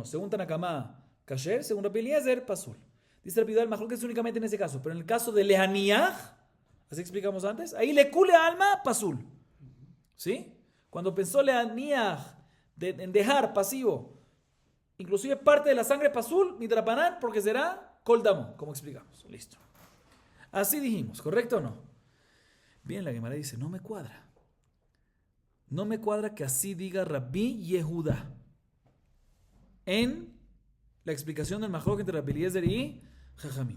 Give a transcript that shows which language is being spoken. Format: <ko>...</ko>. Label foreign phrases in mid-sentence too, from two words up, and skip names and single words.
<es>Según Tanakama, kasher, según Rabbi Eliezer, pasul. Dice Rabbi Yehuda, el mahloket es únicamente en ese caso, pero en el caso de lehaniach, así explicamos antes, ahí</es> <arc>לכולי עלמא,</arc> <es>pasul. ¿Sí? Cuando pensó lehaniach, en dejar pasivo, inclusive parte de la sangre</es> <he>פסול, מדרבנן,</he> <es>porque será</es> <he>כל דמו,</he> <es>como explicamos. Listo. Así dijimos, ¿correcto o no? Bien, la Gemara dice, no me cuadra. No me cuadra que así diga Rabbi Yehuda en la explicación del mahloket entre Rabbi Eliezer y Jajamim.</es>